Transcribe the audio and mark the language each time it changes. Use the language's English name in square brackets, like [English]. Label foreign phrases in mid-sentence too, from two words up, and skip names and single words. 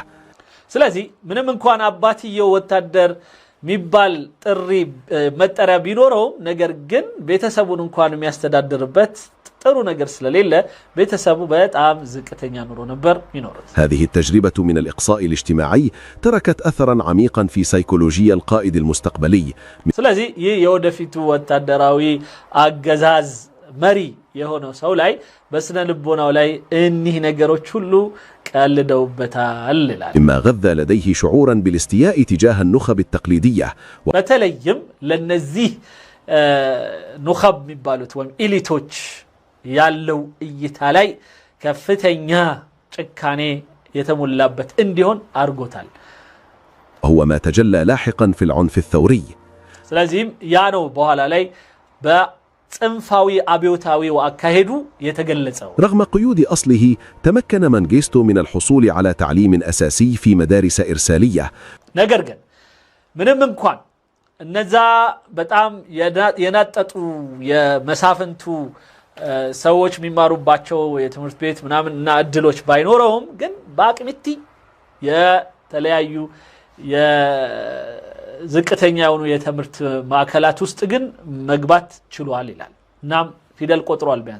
[Amharic] ስለዚህ ምንም እንኳን አባትየው ወታደር ሚባል ጥሪ መጠሪያ ቢኖረው ነገር ግን ቤተሰቡን እንኳን የሚያስተዳድርበት ጥሩ ነገር ስለሌለ ቤተሰቡ በጣም ዝቅተኛ ኑሮ ነበር ይኖርት [Arabic] هذه التجربة من الإقصاء الاجتماعي تركت أثرا عميقا في سيكولوجيا القائد المستقبلي [Amharic] ስለዚህ ይህ የወደፊቱ ወታደራዊ አገዛዝ መሪ የሆነው ሰው ላይ በስነ ልቦናው ላይ እኒህ ነገሮች ሁሉ ቀልደውበታል ይላል [Arabic] مما غذى لديه شعورا بالاستياء تجاه النخب التقليدية [Amharic] በተለይም ለነዚህ ኑኸብ የሚባሉት ወይም ኢሊቶች ያለው እይታ ላይ ከፍተኛ ጭካኔ የተሞላበት እንዲሆን አርጎታል [Arabic] هو ما تجلى لاحقا في العنف الثوري [Amharic] ስለዚህም ያ ነው በኋላ ላይ በጽንፋዊ አብዮታዊ ወአካሄዱ የተገለጸው [Arabic] رغم قيود أصله تمكن منغيستو من الحصول على تعليم أساسي في مدارس إرسالية [Amharic] ነገር ግን ምንም እንኳን እነዛ በጣም የናጠጡ የመሳፍንቱ ሰዎች የሚማሩባቸው የትምህርት ቤት ምናምንና እድሎች ባይኖረውም ግን በአቅሚቲ የተለያዩ የዝቅተኛ የሆኑ የትምህርት ማዕከላት ውስጥ ግን መግባት ችሏል ይላል እናም ፊደል ቆጥሯል ቢያንስ